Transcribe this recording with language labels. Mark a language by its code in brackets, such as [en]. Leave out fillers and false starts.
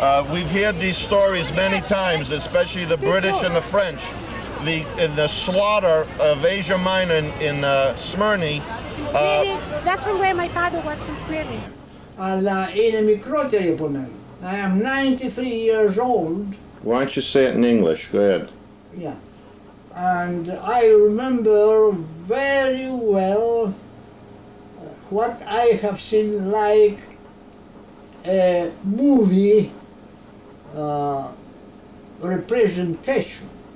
[en] We've heard these stories many times, especially the British and the French. The slaughter of Asia Minor in Smyrna. That's from where my father was, from Smyrna. [el] Αλλά είναι μικρότερη από μένα. [en] I am 93 years old. Why don't you say it in English? Go ahead. Yeah. And I remember very well what I have seen like a movie representation.